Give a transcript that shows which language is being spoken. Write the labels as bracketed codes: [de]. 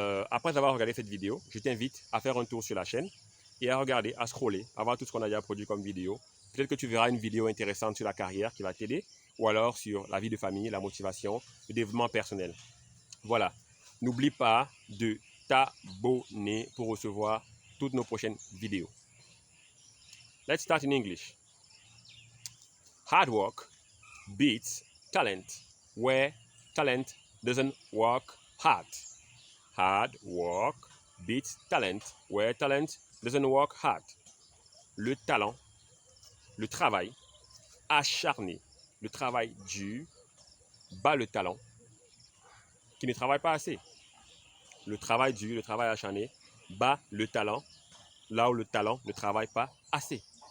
[fr] Après avoir regardé cette vidéo, je t'invite à faire un tour sur la chaîne et à regarder, à scroller, à voir tout ce qu'on a déjà produit comme vidéo. Peut-être que tu verras une vidéo intéressante sur la carrière qui va t'aider, ou alors sur la vie de famille, la motivation, le développement personnel. Voilà. N'oublie pas de t'abonner pour recevoir toutes nos prochaines vidéos. [en] Let's start in English. Hard work beats talent where talent doesn't work hard. Hard work beats talent where talent doesn't work hard. [fr] Le talent, le travail acharné, le travail dur bat le talent qui ne travaille pas assez. Le travail dur, le travail acharné bat le talent là où le talent ne travaille pas assez.